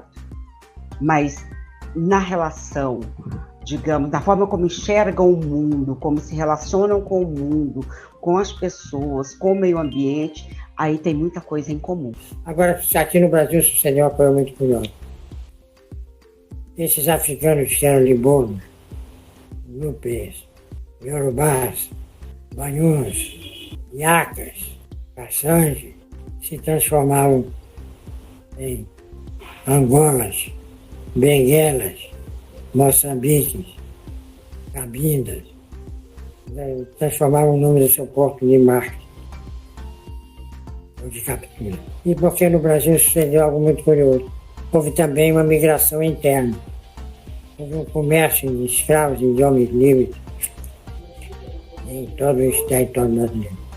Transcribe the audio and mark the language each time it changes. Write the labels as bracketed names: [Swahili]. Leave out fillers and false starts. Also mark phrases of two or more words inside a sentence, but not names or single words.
[Portuguese] Mas na relação, digamos, da forma como enxergam o mundo, como se relacionam com o mundo, com as pessoas, com o meio ambiente, aí tem muita coisa em comum. Agora, aqui no Brasil sucedeu uma coisa muito curiosa. Esses africanos que eram libonos, nupes, iorubás, banhuns, iacas, caçanges, se transformavam em angolas, benguelas, moçambiques, cabindas, transformavam o nome do seu porto de marca ou de captura. E porque no Brasil sucedeu algo muito curioso. Houve também uma migração interna. Houve um comércio de escravos e de homens livres em todo o território brasileiro.